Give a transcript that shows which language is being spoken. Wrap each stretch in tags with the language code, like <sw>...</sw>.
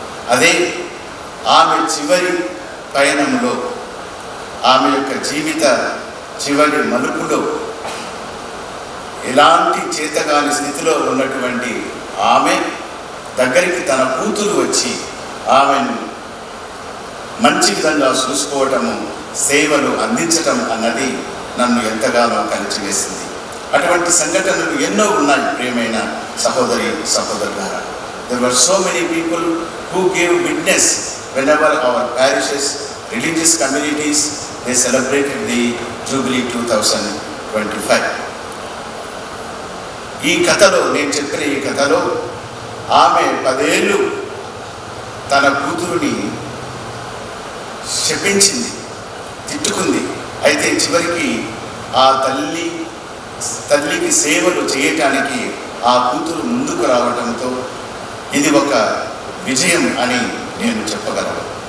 <te>అదే ఆమె చివరి పయనంలో, ఆమె యొక్క జీవిత చివరి మలుపులో ఎలాంటి చేతగాని స్థితిలో ఉన్నటువంటి ఆమె దగ్గరికి తన కూతురు వచ్చి ఆమెను మంచి విధంగా చూసుకోవటము, సేవలు అందించటం అన్నది నన్ను ఎంతగానో కలిచివేసింది. అటువంటి సంఘటనలు ఎన్నో ఉన్నాయి ప్రియమైన సహోదరి సహోదరులారా.</te> <en>There were so many people who gave witness whenever our parishes, religious communities, they celebrated the Jubilee 2025.</en> <te>ఈ కథలో, నేను చెప్పిన ఈ కథలో ఆమె 10 ఏళ్ళు తన కూతురుని శపించింది, తిట్టుకుంది. అయితే చివరికి ఆ తల్లికి సేవలు చేయటానికి ఆ కూతురు ముందుకు రావడంతో ఇది ఒక విజయం అని నేను చెప్పగలను.</te>